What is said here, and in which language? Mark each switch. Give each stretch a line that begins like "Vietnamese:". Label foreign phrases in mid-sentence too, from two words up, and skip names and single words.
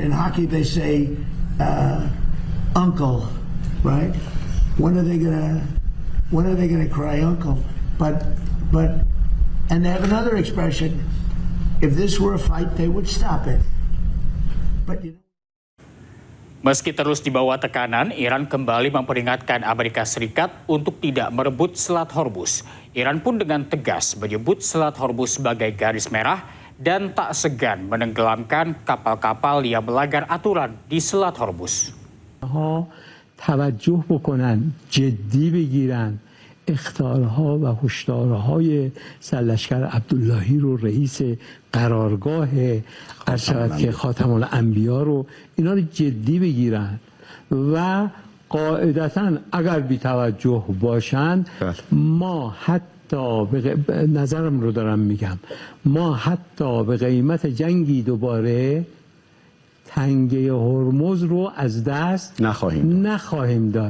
English: In hockey they say uncle, right? When are they gonna cry uncle? But and they have another expression, if this were a fight they would stop it. But you know,
Indonesian: Meski terus di bawah tekanan, Iran kembali memperingatkan Amerika Serikat untuk tidak merebut Selat Hormuz. Iran pun dengan tegas menyebut Selat Hormuz sebagai garis merah dan tak segan menenggelamkan kapal-kapal yang melanggar aturan di Selat Hormuz.
Persian: توجه بکنن، جدی بگیرن اخطارها و هشدارهای سرلشکر عبداللهی رو، رئیس قرارگاه ارشد که خاتم الانبیا رو، اینا رو جدی بگیرن و قاعدتا اگر بی توجه باشن ما حتی نظرم رو دارم میگم، ما حتی به قیمت جنگی دوباره تنگه هرمز رو از دست نخواهیم داد.